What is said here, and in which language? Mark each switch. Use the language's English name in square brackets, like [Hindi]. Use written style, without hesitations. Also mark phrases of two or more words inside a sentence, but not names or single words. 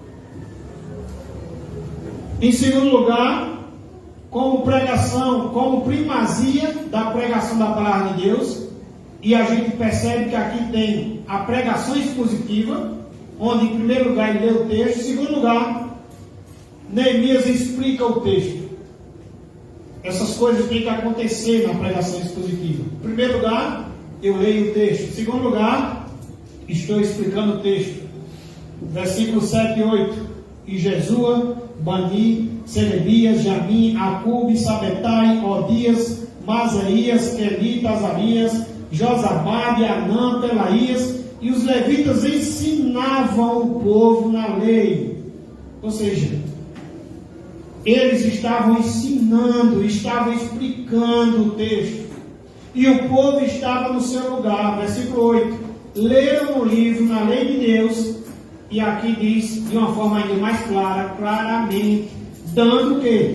[Portuguese] Em segundo lugar, como pregação, como primazia da pregação da palavra de Deus, e a gente percebe que aqui tem a pregação expositiva, onde em primeiro lugar ele lê o texto, em segundo lugar, Neemias explica o texto. Essas coisas têm que acontecer na pregação expositiva. Em primeiro lugar, eu leio o texto. Em segundo lugar, estou explicando o texto. Versículos 7 e 8. E Jesua, Bani, Serebias, Jamim, Acube, Sabetai, Odias, Masaías, Kelita, Azarias, Josabade, Anã, Pelaías, e os levitas ensinavam o povo na lei. Ou seja, eles estavam ensinando, estavam explicando o texto. E o povo estava no seu lugar. Versículo 8. Leram o livro na lei de Deus. E aqui diz, de uma forma ainda mais clara, claramente, dando o quê?